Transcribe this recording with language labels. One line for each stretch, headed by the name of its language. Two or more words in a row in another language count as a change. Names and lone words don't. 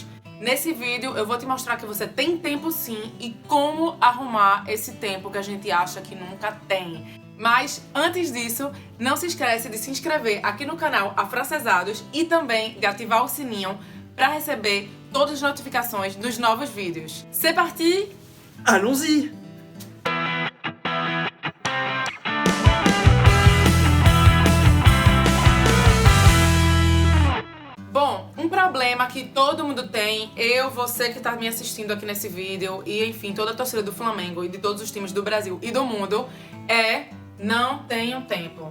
Portuguese: Nesse vídeo eu vou te mostrar que você tem tempo sim e como arrumar esse tempo que a gente acha que nunca tem. Mas antes disso, não se esquece de se inscrever aqui no canal Afrancesados e também de ativar o sininho para receber todas as notificações dos novos vídeos.
French: C'est parti! Allons-y!
Portuguese: Bom, um problema que todo mundo tem, eu, você que tá me assistindo aqui nesse vídeo e, enfim, toda a torcida do Flamengo e de todos os times do Brasil e do mundo, é não tenho tempo.